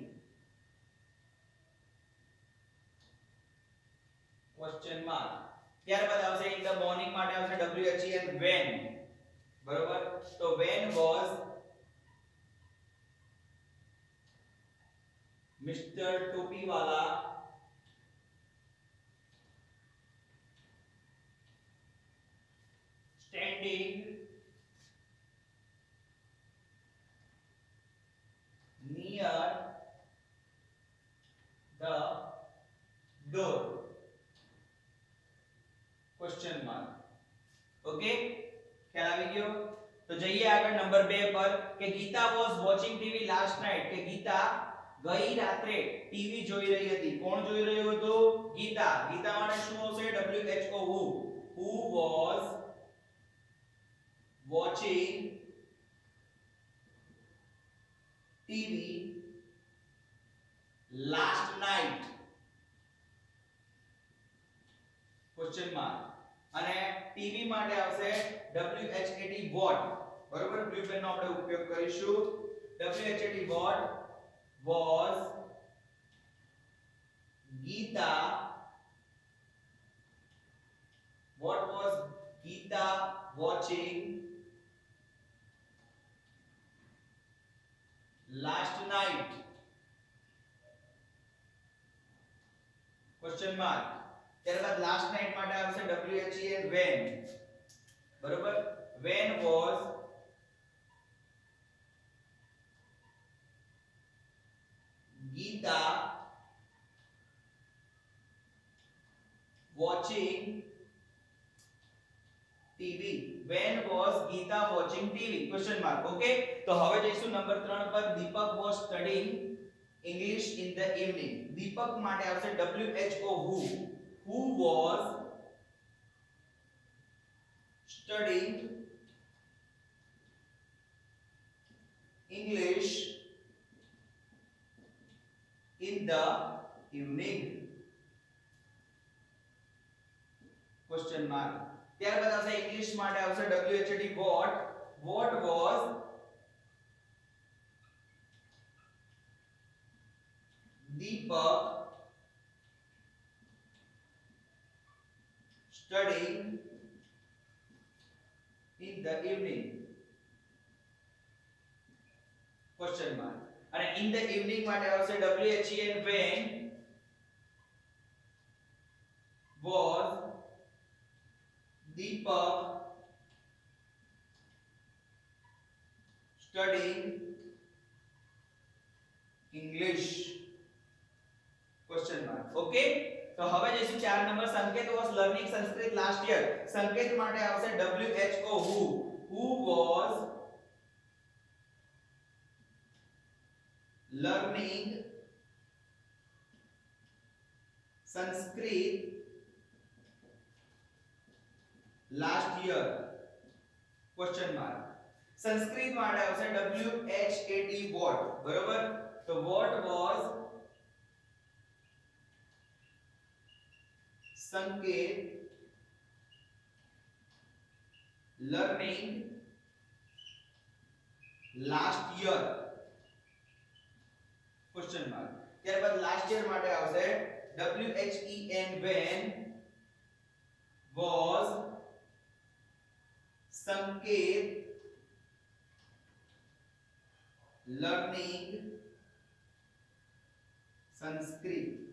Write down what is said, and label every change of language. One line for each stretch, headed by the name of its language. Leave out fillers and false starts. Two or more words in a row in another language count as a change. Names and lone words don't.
English: Question mark.
Gujarati: ત્યારબાદ આવશે
English: in the morning
Gujarati: માટે આવશે
English: WHEN, when.
Gujarati: બરોબર? તો
English: when was Mr. ટોપીવાલા standing near the door? Question mark.
Gujarati: Okay, ખ્યાલ આવી ગયો? તો જઈએ આગળ નંબર 2 પર કે ગીતા
English: was watching TV last night.
Gujarati: કે ગીતા ગઈ રાત્રે ટીવી જોઈ રહી હતી. કોણ જોઈ રહ્યું હતું? ગીતા. ગીતા માટે શું આવશે?
English: WHO, who was watching TV last night? Question mark.
Gujarati: અને ટીવી માટે આવશે
English: WHAT, what.
Gujarati: બરોબર? બ્લુ પેનનો આપણે ઉપયોગ કરીશું.
English: WHAT, what was Geeta, what was Geeta watching last night? Question mark. ત્યારબાદ last night
Gujarati: માટે આવશે
English: WHEN, when.
Gujarati: બરોબર?
English: when was Geeta watching TV? when was Geeta watching TV? Question mark.
Gujarati: Okay, તો હવે જઈશું નંબર 3 પર.
English: દીપક was studying English in the evening. દીપક
Gujarati: માટે આવશે
English: WHO, who was studying English in the evening? Question mark.
Gujarati: ત્યારબાદ આવશે ઇંગ્લિશ માટે આવશે
English: WHAT what was Deepak studying in the evening? Question mark. અને in the evening
Gujarati: માટે આવશે
English: WHEN when was Deepak studying English? Question mark.
Gujarati: Okay, તો હવે જઈશું 4 નંબર.
English: સંકેત was learning Sanskrit last year. સંકેત
Gujarati: માટે આવશે
English: WHO who was learning Sanskrit last year? Question mark.
Gujarati: સંસ્કૃત માટે આવશે
English: WHAT what,
Gujarati: બરોબર?
English: તો what was સંકેત learning last year? Question mark. ત્યારબાદ last year
Gujarati: માટે આવશે
English: WHEN when was સંકેત learning Sanskrit?